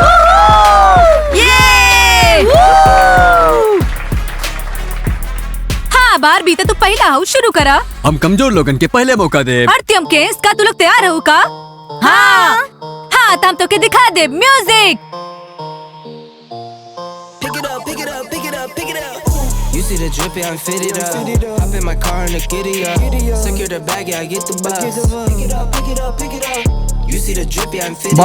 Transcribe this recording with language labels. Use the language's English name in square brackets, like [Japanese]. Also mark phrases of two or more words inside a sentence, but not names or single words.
[Bhojpuri] हाँ बारबी, तो तू पहला हो, शुरू करा। हम कमजोर लोगन के पहले मौका दे। अर्त्यम केस का तू लोग तैयार हो का? हाँ हाँ, तो हम तो के दिखा दे। म्यूजिक। [English] Pick it up, pick it up, pick it up, pick it up. You see the drippy, I'm fitted up. Hop in my car and the giddy up. Secure the bag, yeah, I get the bus. Pick it up, pick it up, pick it up. You see the drippy, I'm fitted up.